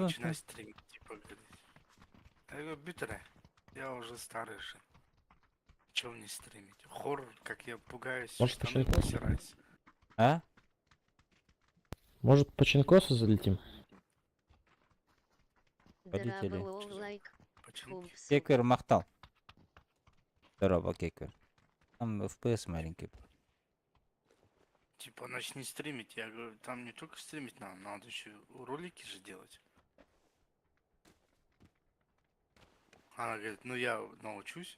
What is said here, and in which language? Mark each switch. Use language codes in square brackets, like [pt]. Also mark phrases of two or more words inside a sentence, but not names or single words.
[ru] начинай стримить, типа, говорит. Я говорю, Битре, я уже старый же. Чего мне стримить? Хоррор, как я пугаюсь, Может, штаны почему? посираюсь. А? Может, по Чинкосу залетим? Полетели. Драбл лайк. Почему? Пумпс. Кеквер махтал. Здорово, Кеквер. Там FPS маленький. Типа, начни стримить. Я говорю, там не только стримить надо еще ролики же делать. Она говорит, ну я научусь.